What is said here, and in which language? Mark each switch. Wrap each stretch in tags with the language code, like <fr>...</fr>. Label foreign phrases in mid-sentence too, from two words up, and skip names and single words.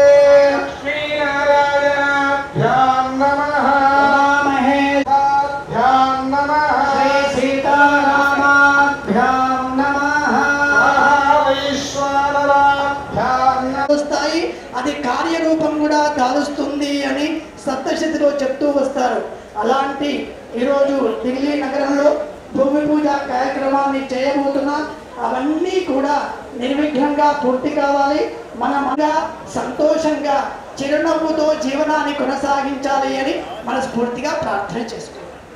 <sa>लक्ष्मीनारायणाभ्यां नमः महेशाभ्यां नमः श्री सीतारामाभ्यां नमः महावैश्वानराभ्यां नमः.</sa> <te>అది కార్యరూపం కూడా దాలుస్తుంది అని సప్తశతిలో చెప్తూ వస్తారు. అలాంటి ఈరోజు ఢిల్లీ నగరంలో భూమి పూజ కార్యక్రమాన్ని చేయబోతున్నా. అవన్నీ కూడా నిర్విఘ్నంగా పూర్తి కావాలి. మనమంగా సంతోషంగా చిరునవ్వుతో జీవనాన్ని కొనసాగించాలి అని మనస్ఫూర్తిగా ప్రార్థన చేసుకోవాలి.</te>